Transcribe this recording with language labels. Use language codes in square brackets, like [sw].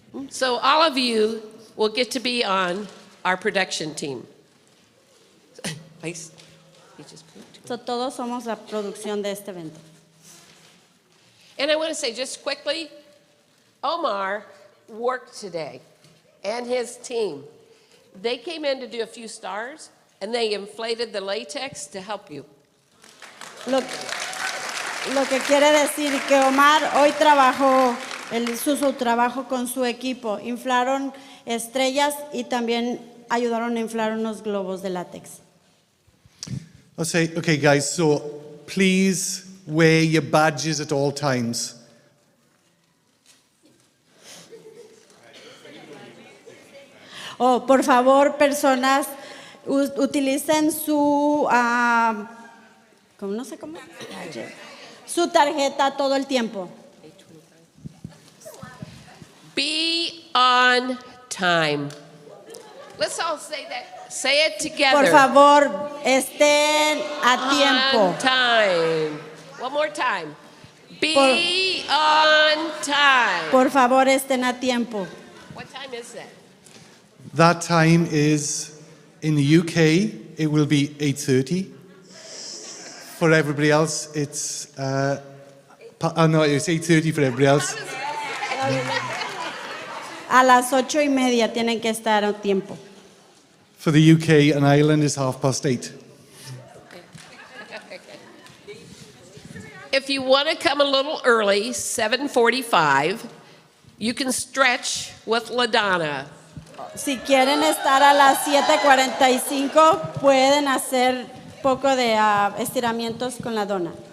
[en] So all of you will get to be on our production team. Please. [es] So, todos somos la producción de este evento. [en] And I want to say just quickly, Omar worked today and his team. They came in to do a few stars and they inflated the latex to help you. [es] Lo que quiere decir que Omar hoy trabajó, su trabajo con su equipo. Inflaron estrellas y también ayudaron a inflar unos globos de látex. [en] I'll say, okay, guys, so please wear your badges at all times. [es] Oh, por favor, personas, utilicen su, no sé cómo, su tarjeta todo el tiempo. [en] Be on time. Let's all say that. Say it together. [es] Por favor, estén a tiempo. [en] On time. One more time. Be on time. [es] Por favor, estén a tiempo. [en] What time is that? That time is, in the UK, it will be 8:30. For everybody else, it's, no, it's 8:30 for everybody else. [es] A las 8:30 tienen que estar a tiempo. [en] For the UK and Ireland, it's 8:30. If you want to come a little early, 7:45, you can stretch with LaDonna. [es] Si quieren estar a las 7:45, pueden hacer poco de estiramientos con la dona.